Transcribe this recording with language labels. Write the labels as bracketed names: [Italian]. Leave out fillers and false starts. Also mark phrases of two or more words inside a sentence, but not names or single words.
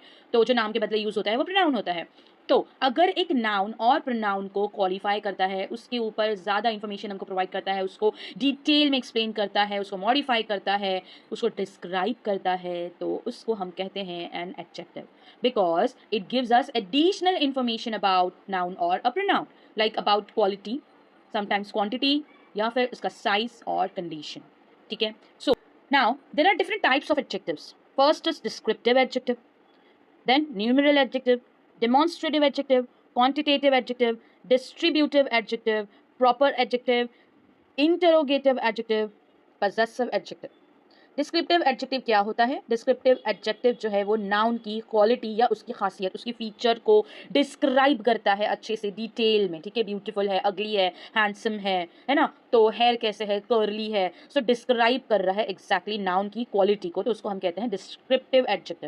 [Hindi] तो जो नाम के बदले यूज होता है वो प्रोनाउन होता है। तो अगर एक नाउन और प्रोनाउन को क्वालिफाई करता है, उसके ऊपर ज़्यादा इंफॉर्मेशन हमको प्रोवाइड करता है, उसको डिटेल में एक्सप्लेन करता है, उसको मॉडिफाई करता है, उसको डिस्क्राइब करता है, तो उसको हम कहते हैं [English] an adjective, because it gives us additional information about noun [Hindi] और [English] a pronoun, like about quality, sometimes quantity, [Hindi] या फिर उसका साइज और कंडीशन। ठीक है। [English] So now there are different types of adjectives. First is descriptive adjective, then numeral adjective, demonstrative adjective, quantitative adjective, distributive adjective, proper adjective, interrogative adjective, possessive adjective। descriptive adjective [Hindi] क्या होता है? [English] descriptive adjective [Hindi] जो है वो नाउन की क्वालिटी या उसकी खासियत, उसकी फीचर को डिस्क्राइब करता है अच्छे से, डिटेल में। ठीक है, ब्यूटीफुल है, अगली है, हैंडसम है ना, तो हेयर कैसे है, कर्ली है, [English] so describe [Hindi] कर रहा है [English] exactly noun [Hindi] की क्वालिटी को, तो उसको हम कहते हैं [English] descriptive adjective.